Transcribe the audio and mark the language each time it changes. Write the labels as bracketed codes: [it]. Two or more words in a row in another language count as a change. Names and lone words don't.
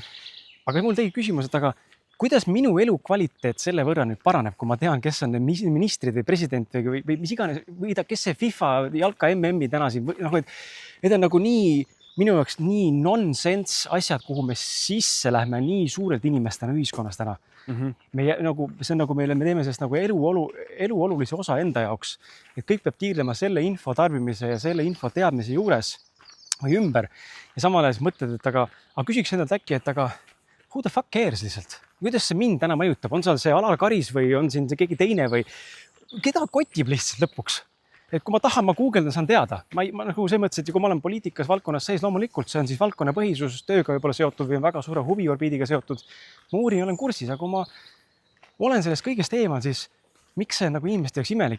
[et] Aga mul tegi küsimus, et aga kuidas minu elu kvaliteet selle võrra nüüd paraneb, kui ma tean, kes on ministrid või president või mis iganes, või kes see FIFA jalka MM-i täna siin, noh, et need on nagu nii, minu jaoks nii nonsense asjad, kuhu me sisse lähme nii suurelt inimestena ühiskonnas täna. See on nagu meile, me teeme sellest nagu elu olulise osa enda jaoks, et kõik peab tiirlema selle info tarbimise ja selle info teadmise juures või ümber. Ja samal ajal mõtled, et aga küsiks endalt äkki, et aga [en] who the fuck cares [et] lihtsalt? Kuidas see mind täna mõjutab? On see Alar Karis või on siin see keegi teine või keda kotib lihtsalt lõpuks? Et kui ma tahan, ma Google'dan, saan teada. Ma nagu see mõttes, et kui ma olen poliitikas valdkonnas sees, loomulikult see on siis valdkonna põhisus, tööga võib-olla seotud või on väga suure huviorbiidiga seotud. Ma uurin, olen kursis, aga kui ma olen sellest kõigest eemal, siis miks see nagu inimeste jaoks imelik?